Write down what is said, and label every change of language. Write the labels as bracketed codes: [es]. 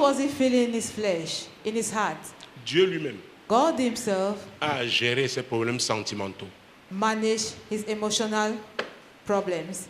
[en] was he feeling in his flesh, in his heart? [fr] Dieu lui-même [en] God himself [fr] a géré ses problèmes sentimentaux. [en] managed his emotional problems.